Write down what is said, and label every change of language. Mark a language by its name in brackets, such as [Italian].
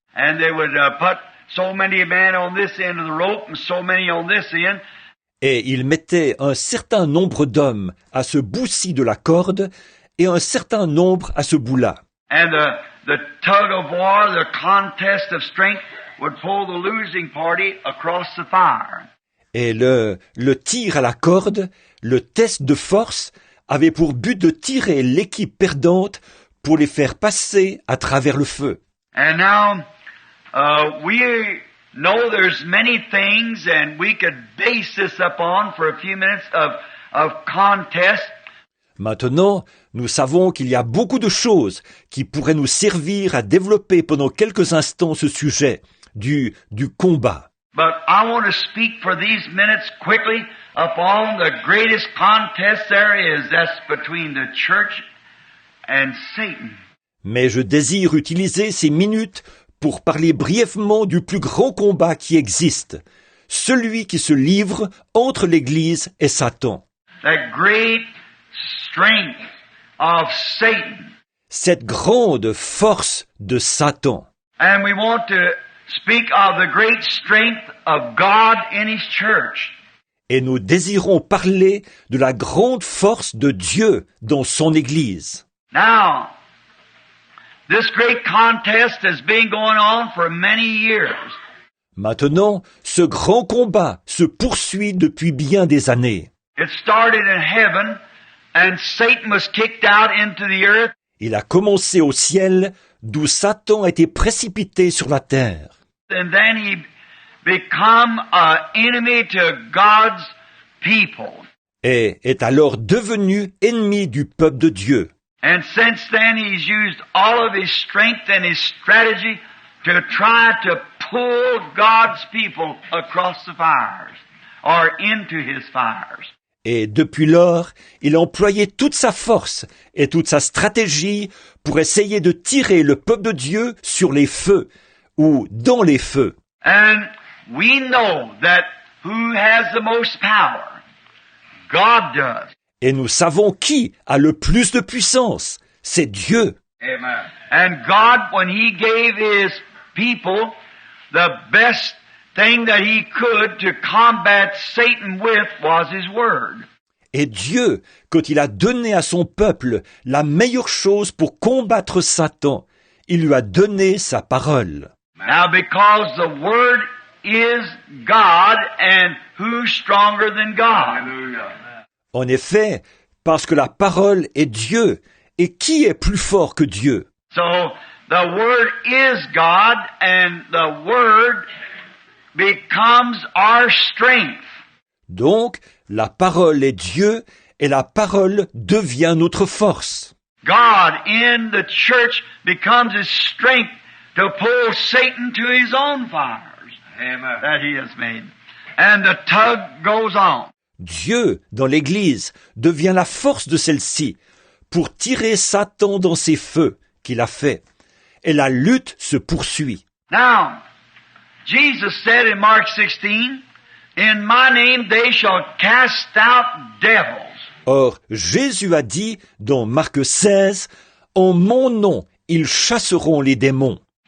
[English] and they would put so many men on this end of the rope and so many on this end, [French] Et ils mettaient un certain nombre d'hommes à ce bout-ci de la corde et un certain nombre à ce bout-là. [English] and the tug of war, the contest of strength, would pull the losing party across the fire. [French] Et le tir à la corde, le test de force, avait pour but de tirer l'équipe perdante pour les faire passer à travers le feu. [English] And now we know there's many things, and we could base this upon for a few minutes of contest. [French] Maintenant, nous savons qu'il y a beaucoup de choses qui pourraient nous servir à développer pendant quelques instants ce sujet du combat. [English] But I want to speak for these minutes quickly upon the greatest contest there is. That's between the church and Satan. [French] Mais je désire utiliser ces minutes pour parler brièvement du plus grand combat qui existe, celui qui se livre entre l'Église et Satan. [English] That great strength of Satan. [French] Cette grande force de Satan. [English] And we want to speak of the great strength of God in His church. [French] Et nous désirons parler de la grande force de Dieu dans son Église. [English] Now, this great contest has been going on for many years. [French] Maintenant, ce grand combat se poursuit depuis bien des années. [English] It started in heaven, and Satan was kicked out into the earth. [French] Il a commencé au ciel, d'où Satan a été précipité sur la terre. [English] And then he become an enemy to God's people. [French] Et est alors devenu ennemi du peuple de Dieu. [English] And since then, he's used all of his strength and his strategy to try to pull God's people across the fires or into his fires. [French] Et depuis lors, il a employé toute sa force et toute sa stratégie pour essayer de tirer le peuple de Dieu sur les feux ou dans les feux. [English] And we know that who has the most power? God does. [French] Et nous savons qui a le plus de puissance. C'est Dieu. [English] Amen. And God, when he gave his people the best thing that he could to combat Satan with was his word. [French] Et Dieu, quand il a donné à son peuple la meilleure chose pour combattre Satan, il lui a donné sa parole. [English] Now, because the word is God, and who's stronger than God? Hallelujah. [French] En effet, parce que la parole est Dieu, et qui est plus fort que Dieu? [English] So, the word is God, and the word becomes our strength. [French] Donc, la parole est Dieu, et la parole devient notre force. [English] God in the church becomes his strength to pull Satan to his own fires. Amen. That he has made. And the tug goes on. [French] Dieu, dans l'Église, devient la force de celle-ci pour tirer Satan dans ses feux qu'il a fait. Et la lutte se poursuit. [English] Now, Jesus said in Mark 16, "In my name they shall cast out devils." [French] Or, Jésus a dit dans Marc 16, « En mon nom, ils chasseront les démons. »